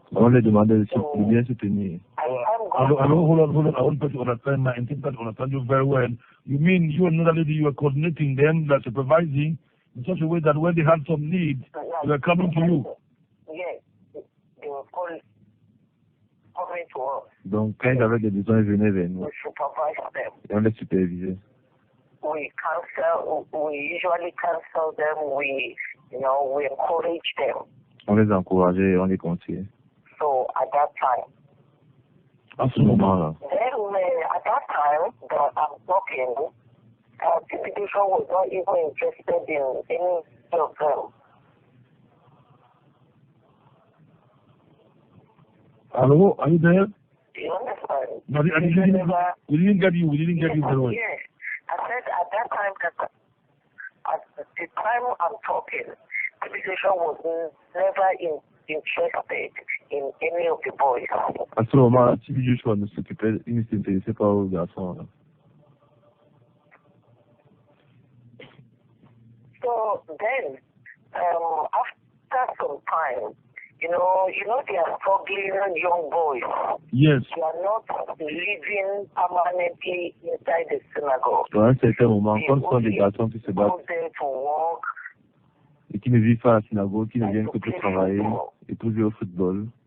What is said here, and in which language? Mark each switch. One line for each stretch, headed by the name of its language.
French: On les demandait de bien se tenir.
English: Hold on. I want to understand. I intend to understand you very well. You mean you and another lady, you are coordinating them, like supervising, in such a way that when they have some need, they are coming to you. Yes, they were coming to us.
French: Donc, quand ils avaient des besoins, ils venaient vers nous.
English: We supervise them.
French: Et on les supervisait.
English: We usually counsel them. We encourage them.
French: On les encourageait et on les conseillait.
English: So at that time.
French: À ce moment-là.
English: Then at that time that I'm talking, Typication was not even interested in any of them. Hello, are you there? Do you understand? No, we didn't get you very well. Yes. I said at that time, at the time I'm talking, Typication was never interested in any of the boys.
French: À ce moment-là, Tibi Joshua ne s'intéressait pas aux garçons.
English: So then, after some time, you know, they are struggling young boys. Yes. They are not living permanently inside the synagogue.
French: À un certain moment, comme ce sont des garçons qui se battent
English: Go there to work.
French: et qui ne vivent pas à la synagogue, qui ne viennent que pour travailler et pour jouer au football.